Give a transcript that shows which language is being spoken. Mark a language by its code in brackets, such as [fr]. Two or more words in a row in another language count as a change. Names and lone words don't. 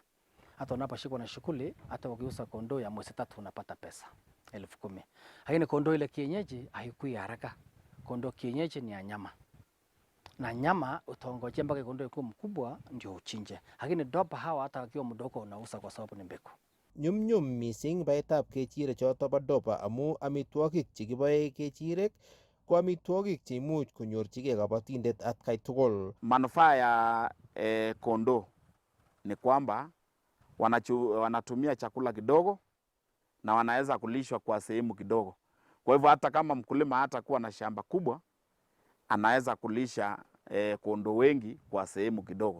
[sw] Hata unaposhikwa na shughuli, hata ukiuza kondoo ya mwezi 3 unapata pesa 10,000. Lakini kondoo ile kienyeji haikui haraka. Kondoo kienyeji ni ya nyama, na nyama utaongojea mpaka kondoo ikuwe mkubwa ndio uchinje. Lakini doba hawa hata wakiwa mdogo unauza kwa sababu ni mbegu. [kln] Nyumnyum mising baetab kechirek choto bo dopa amu amitwogik chekiboe kechirek ko amitwogik cheimuch konyorchigei kabatindet atkai tugul. [sw] Manufaa ya kondoo ni kwamba wanatumia chakula kidogo na wanaweza kulishwa kwa sehemu kidogo. Kwa hivyo hata kama mkulima hata kuwa na shamba kubwa anaweza kulisha kondoo wengi kwa sehemu kidogo.